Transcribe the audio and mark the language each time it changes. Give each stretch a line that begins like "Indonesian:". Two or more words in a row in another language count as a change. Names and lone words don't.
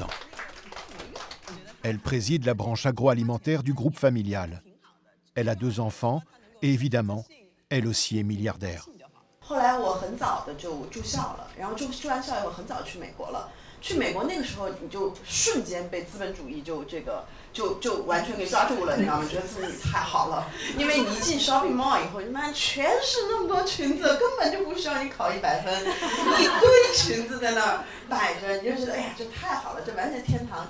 French: Elle préside la branche agroalimentaire du groupe familial. Elle a 2 enfants et évidemment, elle aussi est milliardaire.
English: shopping mall
Chinese: 以后，你妈全是那么多裙子，根本就不需要你考100分，一堆裙子在那儿摆着，你就觉得哎呀，这太好了，这完全天堂。